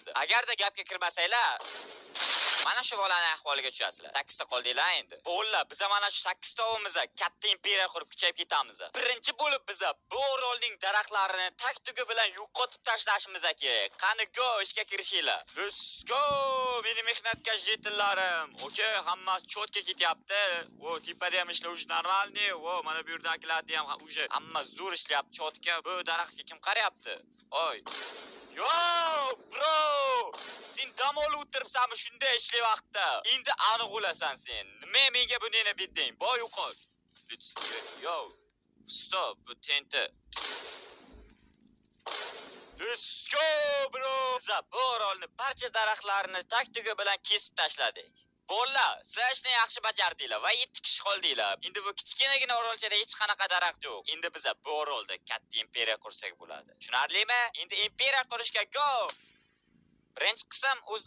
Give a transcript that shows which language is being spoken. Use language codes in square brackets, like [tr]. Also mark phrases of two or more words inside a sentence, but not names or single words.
[uz] Agarda gapga kirmasanglar, mana shu bolaning ahvoliga tushasizlar. 8 ta qoldinglar endi. Bolla, biz mana shu 8 ta ovimiz katta imperiya qurib kuchayib ketamiz. Birinchi bo'lib biz bu orolning daraxtlarini tak-tugi bilan yo'qotib tashlashimiz kerak. Qani go, ishga kirishinglar. [en] Let's go! [uz] Meni mehnatkash jetillarim. Okay, hammasi cho'tga ketyapti. O, tepada ham ishlovchi normalniy. O, mana bu yerdagilarni ham o'sha hamma zo'r ishlayapti cho'tga. Bu daraxtga kim qarayapti? [en] Oy. Yo, bro! [uz] Sen dam olib o'tiribsanmi shunday ishli vaqtda? Endi aniq o'lasan sen. Nima menga buni berding? Boy yo'qol. [en] Yo, stop, [uz] bu tenti. [en] Let's go, bro! [uz] Biz bu orolni barcha daraxtlarini tak-tugi bilan kesib tashladik. Bolla, sizlar ishni yaxshi bajardinglar va 7 kishi qoldinglar. Endi bu kichkinagina orolchada hech qanaqa daraxt yo'q. Endi biz bu orolda katta imperiya qursak bo'ladi. Tushunarlimi? Endi imperiya qurishga go! Birinchi qism o'z nihoyasiga yetdi.